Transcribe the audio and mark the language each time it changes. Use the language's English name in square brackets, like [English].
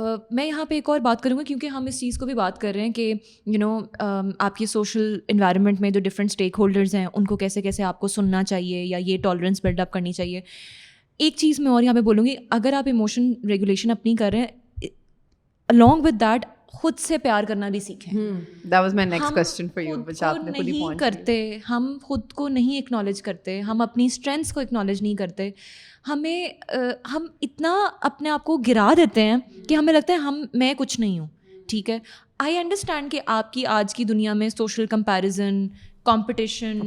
[Urdu] میں یہاں پہ ایک اور بات کروں گا کیونکہ ہم اس چیز کو بھی بات کر رہے ہیں کہ آپ کی سوشل انوائرمنٹ میں جو ڈفرینٹ اسٹیک ہولڈرز ہیں ان کو کیسے کیسے آپ کو سننا چاہیے یا یہ ٹالرنس بلڈ اپ کرنی چاہیے. ایک چیز میں اور یہاں پہ بولوں گی, اگر آپ ایموشن ریگولیشن اپنی کر رہے ہیں, [English] along with that [Urdu] خود سے پیار کرنا بھی سیکھیں. [English] That was my next question for you, which [Urdu] آپ نے خود ہی نہیں کرتے, ہم خود کو نہیں اکنالج کرتے, ہم اپنی اسٹرینتھس کو اکنالج نہیں کرتے. ہم اتنا اپنے آپ کو گرا دیتے ہیں کہ ہمیں لگتا ہے میں کچھ نہیں ہوں. ٹھیک ہے, آئی انڈرسٹینڈ کہ آپ کی آج کی دنیا میں سوشل کمپیریزن, کمپٹیشن,